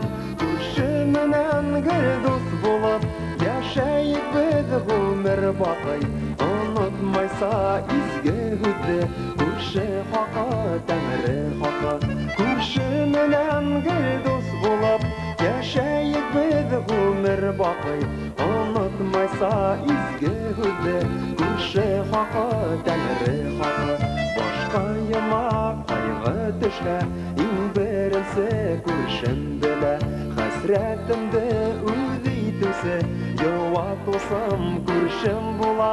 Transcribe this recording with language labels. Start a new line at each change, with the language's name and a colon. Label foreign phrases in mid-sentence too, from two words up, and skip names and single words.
Tatar: Күрше менән гел дус булып, яшәйек без гомер бакый.
Bashkir: Онытмайса изге һүҙҙе, күрше хаҡы, тәңре хаҡы.
Tatar: Күрше менән гел дус булып, яшәйек без гомер бакый.
Bashkir: Онытмайса изге һүҙҙе, күрше хаҡы, тәңре хаҡы. Башҡа йыма ҡайғы төшә, иң беренсе күршем белә. Хәсрәтемде үҙ итеүсе, йыуат усым күршем була.